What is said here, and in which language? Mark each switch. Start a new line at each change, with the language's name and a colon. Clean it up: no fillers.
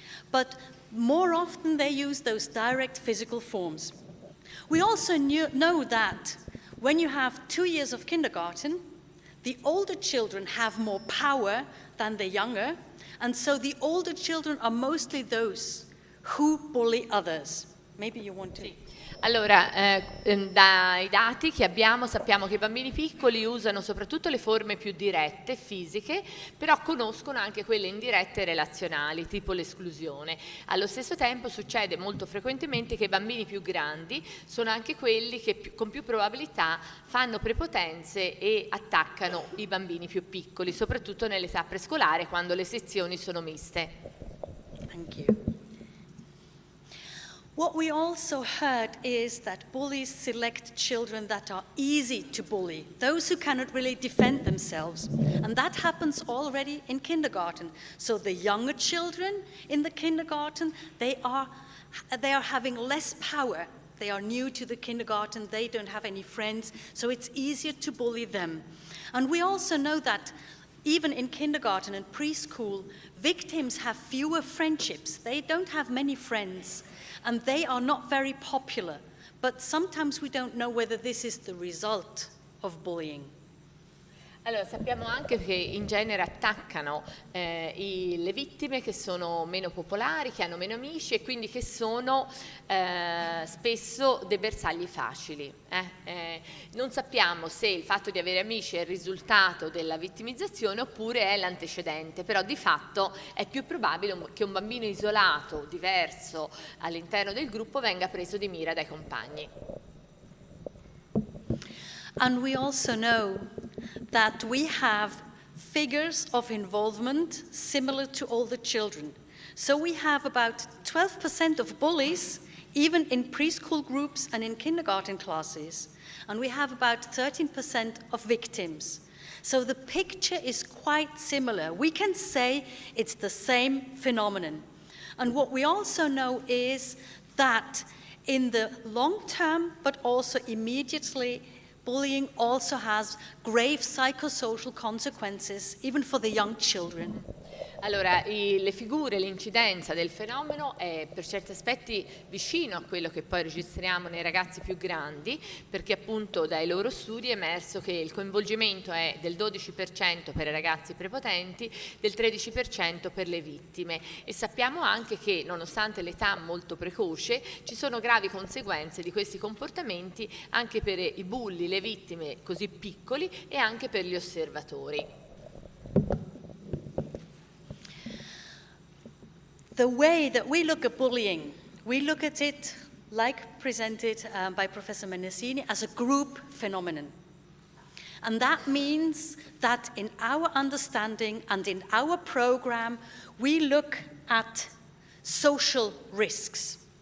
English: But more often they use those direct physical forms. We also know that when you have 2 years of kindergarten, the older children have more power than the younger, and so the older children are mostly those who bully others. Maybe you want to...
Italian: Sì. Allora, dai dati che abbiamo sappiamo che i bambini piccoli usano soprattutto le forme più dirette, fisiche, però conoscono anche quelle indirette relazionali, tipo l'esclusione. Allo stesso tempo succede molto frequentemente che i bambini più grandi sono anche quelli che con più probabilità fanno prepotenze e attaccano i bambini più piccoli, soprattutto nell'età prescolare, quando le sezioni sono miste.
English: Thank you. What we also heard is that bullies select children that are easy to bully, those who cannot really defend themselves. And that happens already in kindergarten. So the younger children in the kindergarten, they are having less power. They are new to the kindergarten, they don't have any friends, so it's easier to bully them. And we also know that even in kindergarten and preschool, victims have fewer friendships. They don't have many friends. And they are not very popular, but sometimes we don't know whether this is the result of bullying.
Italian: Allora, sappiamo anche che in genere attaccano le vittime che sono meno popolari, che hanno meno amici e quindi che sono spesso dei bersagli facili. Non sappiamo se il fatto di avere amici è il risultato della vittimizzazione oppure è l'antecedente, però di fatto è più probabile che un bambino isolato, diverso all'interno del gruppo venga preso di mira dai compagni.
English: And we also know that we have figures of involvement similar to all the children. So we have about 12% of bullies, even in preschool groups and in kindergarten classes. And we have about 13% of victims. So the picture is quite similar. We can say it's the same phenomenon. And what we also know is that in the long term, but also immediately, bullying also has grave psychosocial consequences, even for the young children.
Italian: Allora, le figure, l'incidenza del fenomeno è per certi aspetti vicino a quello che poi registriamo nei ragazzi più grandi, perché appunto dai loro studi è emerso che il coinvolgimento è del 12% per i ragazzi prepotenti, del 13% per le vittime e sappiamo anche che nonostante l'età molto precoce ci sono gravi conseguenze di questi comportamenti anche per i bulli, le vittime così piccoli e anche per gli osservatori.
English: The way that we look at bullying, we look at it, like presented by Professor Mendicini, as a group phenomenon. And that means that in our understanding and in our program, we look at social risks.